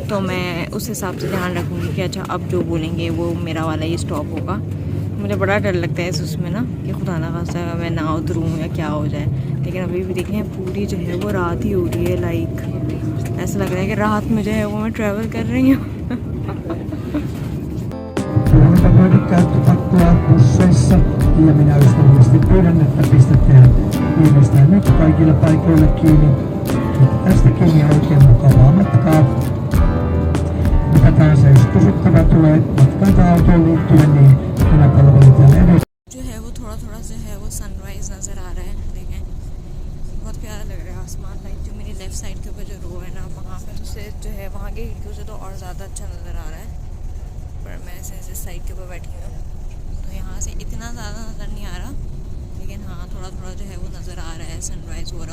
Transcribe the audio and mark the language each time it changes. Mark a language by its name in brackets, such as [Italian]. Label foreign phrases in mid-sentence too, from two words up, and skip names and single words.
[Hindi] तो मैं उस हिसाब से ध्यान रखूँगी कि अच्छा अब जो बोलेंगे वो मेरा वाला ही स्टॉप होगा। मुझे बड़ा डर लगता है उसमें ना कि खुदा ना खास्ता मैं ना उतरूँ या क्या हो जाए। लेकिन अभी भी देखें पूरी जो है वो रात ही हो रही है, लाइक ऐसा लग रहा है कि रात में जो है वो मैं ट्रैवल कर रही हूँ। [Finnish] Ja minä ystävällisesti pyydän, että pistätte viimeistään nyt kaikille paikoille kiinni. Tästä kiinni oikein mukavaa matkaa. Mitä tahansa jos kysyttävä tulee matkaan tai autoon liittyen, niin nämä palvelut täällä edessä. [Hindi] जो है वो थोड़ा जो है वो सनराइज नज़र आ रहा है, देखें बहुत प्यारा लग रहा है आसमान। लाइक जो मेरी [English] left side [Hindi] के ऊपर जो रो है ना, वहाँ पे से जो है वहाँ की खिड़कियों से तो और ज़्यादा अच्छा नज़र आ रहा है। पर मैं ऐसे साइड के ऊपर बैठी हूँ तो यहाँ से इतना ज़्यादा नज़र नहीं आ रहा, लेकिन हाँ थोड़ा जो है वो नज़र आ रहा है, सनराइज़ हो रहा है।